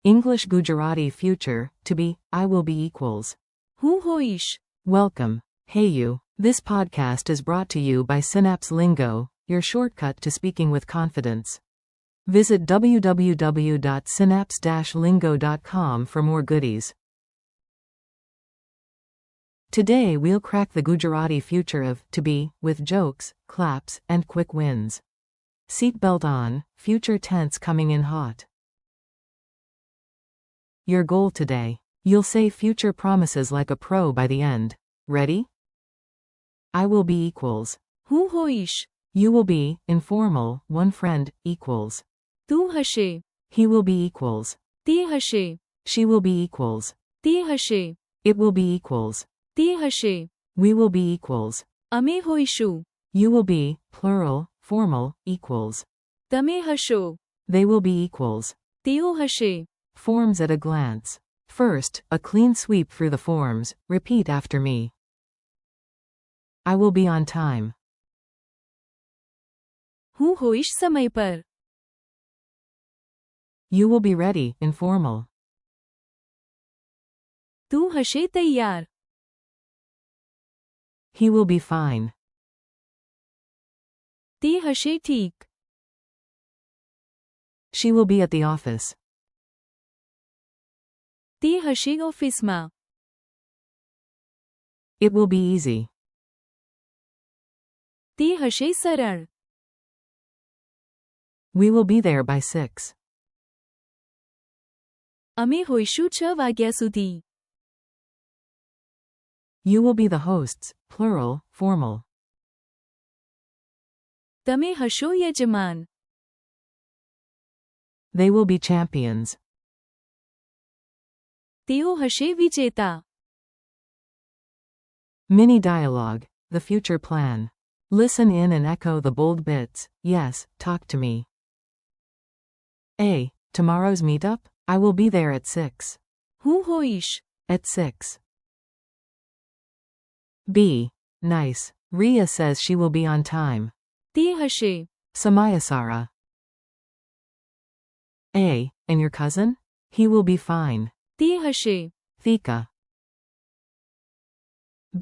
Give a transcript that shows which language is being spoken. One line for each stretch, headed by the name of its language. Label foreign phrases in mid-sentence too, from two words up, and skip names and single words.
English: English Gujarati future, to be, I will be equals.
Gujarati: હું હોઈશ.
English: Welcome. Hey you. This podcast is brought to you by Synapse Lingo, your shortcut to speaking with confidence. Visit www.synapse-lingo.com for more goodies. Today we'll crack the Gujarati future of to be with jokes, claps, and quick wins. Seatbelt on, future tense coming in hot. Your goal today. You'll say future promises like a pro by the end. Ready? I will be equals.
Gujarati: હું હોઈશ.
English: You will be, informal, one friend, equals.
Gujarati: તું હશે.
English: He will be equals.
Gujarati: તે હશે.
English: She will be equals.
Gujarati: તે હશે.
English: It will be equals.
Gujarati: તે હશે.
English: We will be equals.
Gujarati: અમે હોઈશું.
English: You will be, plural, formal, equals.
Gujarati: તમે હશો.
English: They will be equals.
Gujarati: તેઓ હશે.
English: Forms at a glance. First, a clean sweep through the forms. Repeat after me. I will be on time.
Gujarati: હું હોઈશ સમય પર.
English: You will be ready, informal.
Gujarati: તું હશે તૈયાર.
English: He will be fine.
Gujarati: તે હશે ઠીક.
English: She will be at the office.
Gujarati: તે હશે ઓફિસમાં.
English: It will be easy.
Gujarati: તે હશે સરળ.
English: We will be there by 6.
Gujarati: અમે હોઈશું 6 વાગ્યા સુધી.
English: You will be the hosts, plural, formal.
Gujarati: તમે હશો યજમાન.
English: They will be champions.
Gujarati: તેઓ હશે વિજેતા.
English: Mini dialogue, the future plan. Listen in and echo the bold bits. Yes, talk to me. A. Tomorrow's meetup? I will be there at 6.
Gujarati: હું હોઈશ.
English: At 6. B. Nice. Ria says she will be on time.
Gujarati: તે હશે. Samayasara. A.
English: And your cousin? He will be fine.
Gujarati: તે હશે. Thika. B.